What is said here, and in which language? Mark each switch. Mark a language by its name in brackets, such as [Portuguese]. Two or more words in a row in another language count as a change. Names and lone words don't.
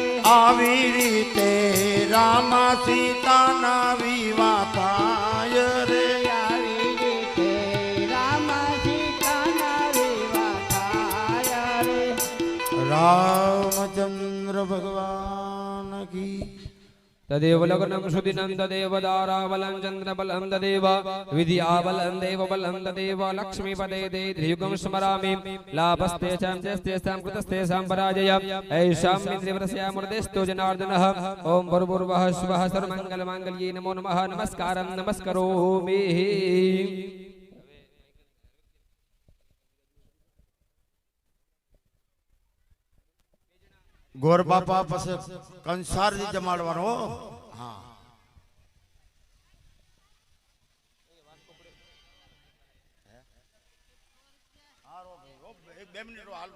[Gujarati] આવી રીતે રામ સીતાના વિવાહ થાય રે આવી રીતે રામ સીતાના વિવાહ થાય રે [Hindi] रामचंद्र भगवान की [Sanskrit] तदेव लग्नं सुदिनं तदेव दाराबलं चन्द्रबलं तदेव विद्याबलं देवबलं तदेव लक्ष्मीपदे ते त्रियुगं स्मरामि लाभस्तेषां चस्तेषां कृतस्तेषां पराजय ऐषां मित्रवरस्यामृतेस्तु जनार्दनः ॐ भूर्भुवः स्वः सर्वमङ्गलमाङ्गल्ये नमो नमः नमस्कारं नमस्करोमि [Gujarati] ગોર બાપા પાસે કંસારજી જમાડવાનો હો. હા એક બે મિનિટ હાલવો.